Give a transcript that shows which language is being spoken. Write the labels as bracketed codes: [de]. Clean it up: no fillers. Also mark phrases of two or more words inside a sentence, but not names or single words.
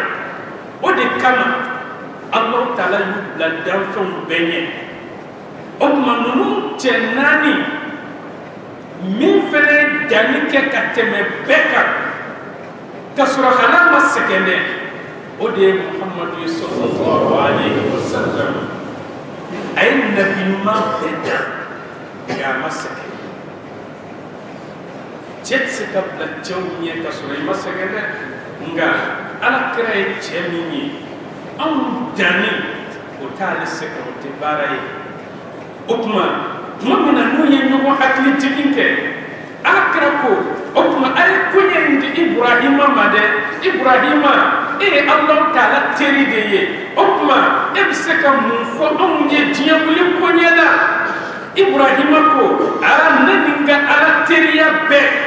[bm] o de kama Allahu taala y'u bila danfɛnw bɛɛ ɲɛ o tuma ninnu cɛ naani min fɛnɛ danni kɛ ka tɛmɛ bɛɛ kan ka sɔrɔ hal'a ma sɛgɛn dɛ o de ye Muhamadu [ar] صلى الله عليه وسلم [bm] a ye nabi ɲuman bɛɛ dan nka a ma sɛgɛn cɛ tɛ se ka bila cɛw ɲɛ ka sɔrɔ i ma sɛgɛn dɛ nka Alakira ye cɛ min ye anw danni o t'ale sɛgɛn o tɛ baara ye o tuma min na n'u ye ɲɔgɔn hakili jigin kɛ Alakira ko o tuma a ye koɲɛ in di Ibrahima ma dɛ Ibrahima e ye Alahu Taala teri de ye o tuma e bɛ se ka mun fɔ anw ye diɲɛ wuli koɲɛ la Ibrahima ko ne ni n ka Ala teriya bɛɛ